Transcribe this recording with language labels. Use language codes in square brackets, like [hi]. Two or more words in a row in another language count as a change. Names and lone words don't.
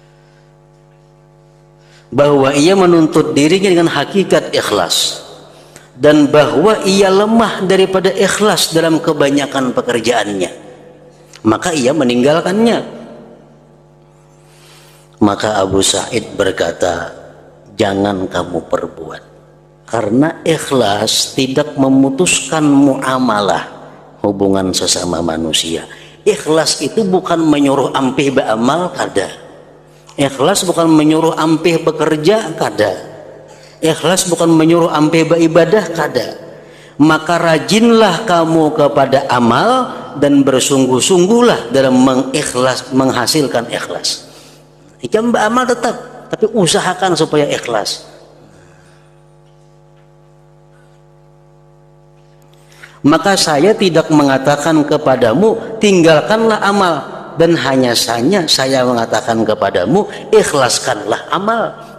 [id] Bahwa ia menuntut dirinya dengan hakikat ikhlas, dan bahwa ia lemah daripada ikhlas dalam kebanyakan pekerjaannya, maka ia meninggalkannya. Maka Abu Sa'id berkata, jangan kamu perbuat, karena ikhlas tidak memutuskan muamalah, hubungan sesama manusia. Ikhlas itu bukan menyuruh ampih beramal kada. Ikhlas bukan menyuruh ampih bekerja kada. Ikhlas bukan menyuruh ampih beribadah kada. Maka rajinlah kamu kepada amal dan bersungguh-sungguhlah dalam menghasilkan ikhlas. Jam beramal tetap, tapi usahakan supaya ikhlas. Maka saya tidak mengatakan kepadamu tinggalkanlah amal, dan hanya saja saya mengatakan kepadamu ikhlaskanlah amal.